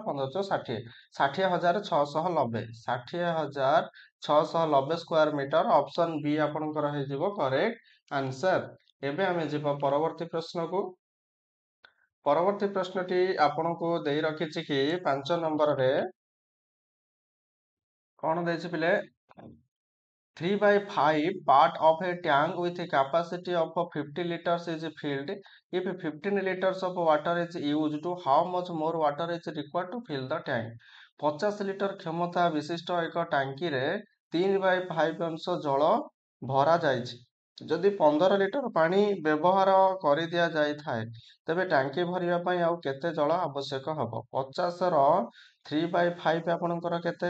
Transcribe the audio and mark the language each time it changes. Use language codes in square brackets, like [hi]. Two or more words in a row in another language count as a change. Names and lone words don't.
[or] 15 ଚଉ 60, 60,690, 60,690 [en] square meter. option B [or] ଆପଣଙ୍କର ହେଇଯିବ [en] correct answer. [or] ଏବେ ଆମେ ଯିବା ପରବର୍ତ୍ତୀ ପ୍ରଶ୍ନକୁ। ପରବର୍ତ୍ତୀ ପ୍ରଶ୍ନଟି ଆପଣଙ୍କୁ ଦେଇ ରଖିଛି କି 5 ନମ୍ବରରେ କଣ ଦେଇଛି ପିଲେ? [en] 3/5 part of a tank with a capacity of 50 liters is filled. If 15 liters of water is used, how much more water is required to fill the tank? [or] 50 ଲିଟର କ୍ଷମତା ବିଶିଷ୍ଟ ଏକ ଟାଙ୍କିରେ 3/5 ଅଂଶ ଜଳ ଭରା ଯାଇଛି। ଯଦି 15 ଲିଟର ପାଣି ବ୍ୟବହାର କରିଦିଆଯାଇଥାଏ, ତେବେ ଟାଙ୍କି ଭରିବା ପାଇଁ ଆଉ କେତେ ଜଳ ଆବଶ୍ୟକ ହେବ? 50 ର 3/5 ଆପଣଙ୍କର କେତେ?